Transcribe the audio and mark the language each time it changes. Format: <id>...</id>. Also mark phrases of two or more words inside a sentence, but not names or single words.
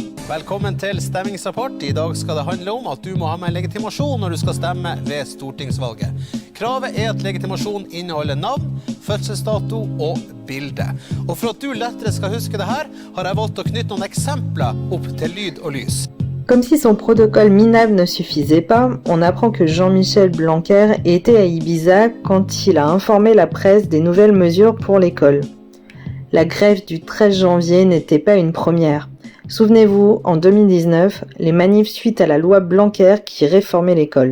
<no>Velkommen til stemmingsrapport. I dag skal det handle om at du må ha med legitimasjon når du skal stemme ved stortingsvalget. Kravet er at legitimasjon inneholder navn, fødselsdato og bilde. Og for at du lettere skal huske det her, har jeg valgt å knytte noen eksempler opp til lyd og lys.</no> <fr>Comme si son protocole minable ne suffisait pas, on apprend que Jean-Michel Blanquer était à Ibiza quand il a informé la presse des nouvelles mesures pour l'école. La grève du 13 janvier n'était pas une première. Souvenez-vous, en 2019, les manifs suite à la loi Blanquer qui réformait l'école.</fr>